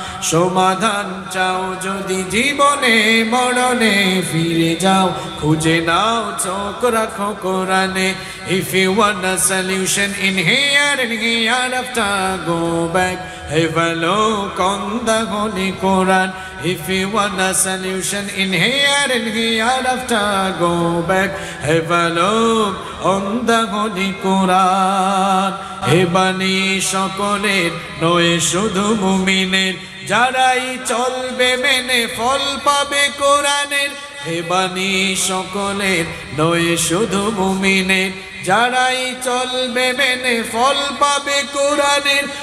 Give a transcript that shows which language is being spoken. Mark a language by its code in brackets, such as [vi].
[bn] সমাধান চাও যদি জীবনে মরণে, ফিরে যাও খুঁজে নাও চোখ রাখো কোরআনে। [en] If you want a solution in here and hereafter, go back, have a look on the Holy Quran. If you want a solution in here and hereafter, go back, have a look on the Holy Quran. [bn] হে বাণী সকলের নয় শুধু মুমিনের, যারাই চলবে মেনে ফল পাবে কোরআনের। হে বাণী সকলের নয় শুধু মুমিনের, যারাই চলবে মেনে ফল পাবে কোরআনের।